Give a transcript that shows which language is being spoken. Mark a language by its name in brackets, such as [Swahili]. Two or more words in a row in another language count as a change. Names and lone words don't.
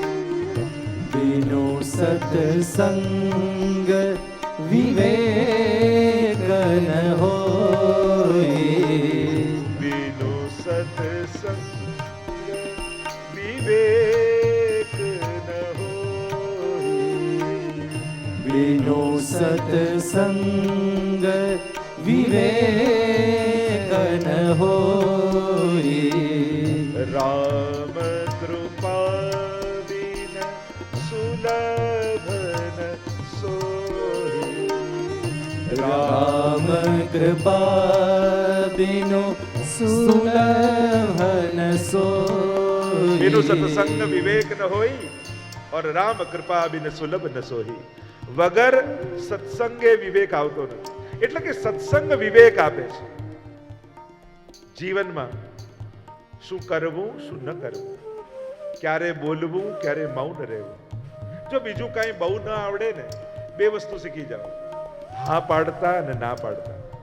[Awadhi] बिनु सत्संग विवेक न होय, बिनु सत्संग विवेक न बिनु सत्संग विवेक न होई राम कृपा बिन सुलभ न सोई राम कृपा बिनु सुलभ न सोई बिनु सत्संग विवेक न होई और राम कृपा बिन सुलभ न सोही. [Gujarati] વગર સત્સંગે વિવેક આવતો નથી. એટલે કે સત્સંગ વિવેક આપે છે જીવનમાં. શું કરવું શું ન કરવું, ક્યારે બોલવું ક્યારે મૌન રહેવું. જો બીજું કાંઈ બહુ ન આવડે ને, બે વસ્તુ શીખી જાઓ, હા પાડતા અને ના પાડતા.